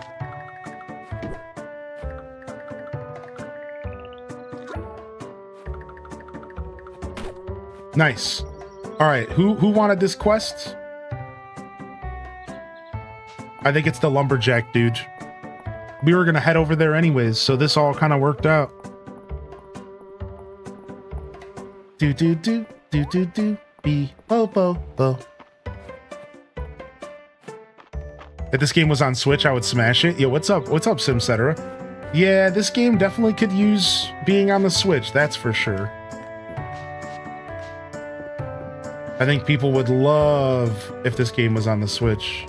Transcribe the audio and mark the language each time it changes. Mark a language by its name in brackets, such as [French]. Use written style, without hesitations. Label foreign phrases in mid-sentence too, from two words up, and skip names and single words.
[English] Nice. All right, who wanted this quest? I think it's the lumberjack dude. We were gonna head over there anyways, so this all kind of worked out. Do, be bo bo bo. If this game was on Switch, I would smash it. Yo, what's up? What's up, Simcetera? Yeah, this game definitely could use being on the Switch, that's for sure. I think people would love if this game was on the Switch.